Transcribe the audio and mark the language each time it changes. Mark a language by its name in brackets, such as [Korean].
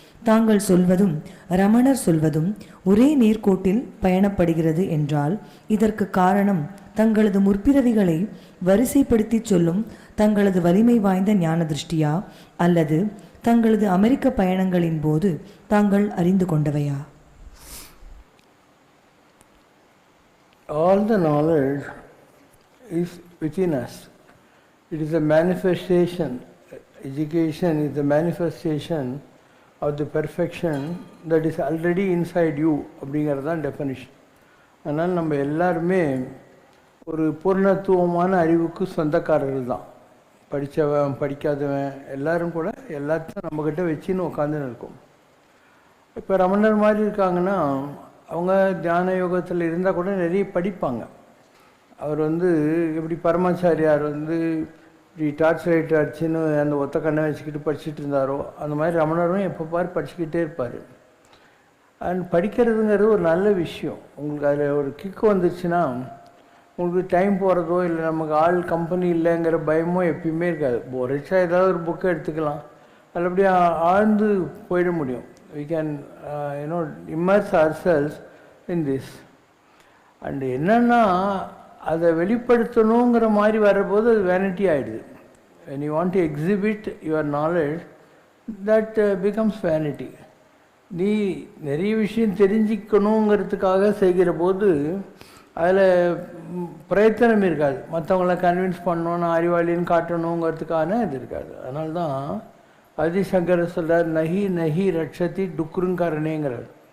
[Tamil] தாங்கள் சொல்வதும் ரமணர் சொல்வதும் ஒரே நேர்கோட்டில் பயணப்படுகிறது என்றால் இதற்கு காரணம் தங்களது முற்பிறவிகளை வரிசைப்படுத்தி சொல்லும் தங்களது வலிமை வாய்ந்த ஞான திருஷ்டியா, அல்லது தங்களது அமெரிக்க பயணங்களின் போது தாங்கள் அறிந்து கொண்டவையா? [English] All the knowledge is within us. It is a manifestation. Education is the manifestation of the perfection that is already inside you. [Tamil] அப்படிங்கிறது தான் டெஃபனிஷன். அதனால் நம்ம எல்லாருமே ஒரு பூர்ணத்துவமான அறிவுக்கு சொந்தக்காரர்கள் தான். படித்தவன் படிக்காதவன் எல்லாரும் கூட எல்லாத்தையும் நம்மக்கிட்ட வச்சுன்னு உட்காந்துன்னு இருக்கோம். இப்போ ரமணர் மாதிரி இருக்காங்கன்னா அவங்க தியான யோகத்தில் இருந்தால் கூட நிறைய படிப்பாங்க. அவர் எப்படி பரமாச்சாரியார் இப்படி டார்ச் லைட் அடிச்சுன்னு அந்த ஒத்த கண்ணை வச்சுக்கிட்டு படிச்சுட்டு இருந்தாரோ அந்த மாதிரி ரமணரும் எப்போ பாரு படிச்சுக்கிட்டே இருப்பார். அண்ட் படிக்கிறதுங்கிறது ஒரு நல்ல விஷயம். உங்களுக்கு அதில் ஒரு கிக்கு வந்துச்சுன்னா உங்களுக்கு டைம் போகிறதோ இல்லை நமக்கு ஆள் கம்பெனி இல்லைங்கிற பயமோ எப்பயுமே இருக்காது. போரிச்சா ஏதாவது ஒரு புக்கை எடுத்துக்கலாம், அதில் அப்படியே ஆழ்ந்து போயிட முடியும். [English] we can immerse ourselves in this. [Tamil] And என்னென்னா அதை வெளிப்படுத்தணுங்கிற மாதிரி வரும்போது அது வேனிட்டி ஆகிடுது. [English] when you want to exhibit your knowledge, that becomes vanity. [Tamil] நீ நிறைய விஷயம் தெரிஞ்சிக்கணுங்கிறதுக்காக செய்கிற போது அதில் பிரயத்தனம் இருக்காது. மற்றவங்கள கன்வின்ஸ் பண்ணணும், அறிவாளின்னு காட்டணுங்கிறதுக்கான இது இருக்காது. அதனால தான் ஆதிசங்கர் சொல்கிறார், [Sanskrit] நஹி நஹி ரட்சதி [Tamil] டுக்குருங்கரணேங்கிறார்.